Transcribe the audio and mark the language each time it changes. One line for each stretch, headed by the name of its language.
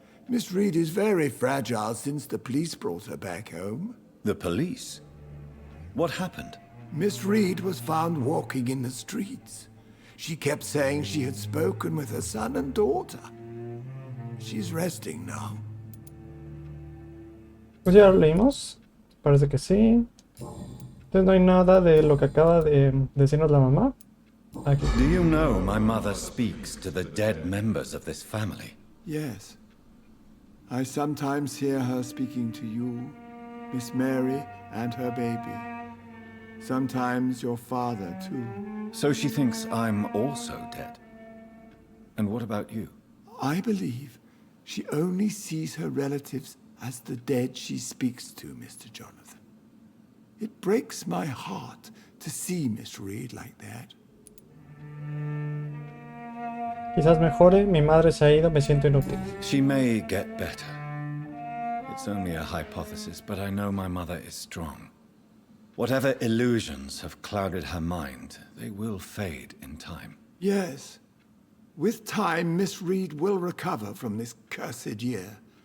English: Miss Reid is very fragile since the police brought her back home. The police? What happened? Miss Reid was found walking in the streets. She kept saying she had spoken with her son and daughter. She's resting now.
Spanish: Pues ya lo leímos. Parece que sí. Entonces no hay nada de lo que acaba de decirnos la mamá. Aquí.
English: Do you know my mother speaks to the dead members of this family? Yes. I sometimes hear her speaking to you, Miss Mary, and her baby. Sometimes your father, too. So she thinks I'm also dead. And what about you? I believe she only sees her relatives as the dead she speaks to, Mr. Jonathan. It breaks my heart to see Miss Reid like that.
Spanish: Quizás mejore, mi madre se ha ido, me siento inútil.
English: She may get better. It's only a hypothesis, but I know my mother is strong. Whatever illusions have clouded her mind, they will fade in time. Yes. With time, Miss Reid will recover from this cursed year.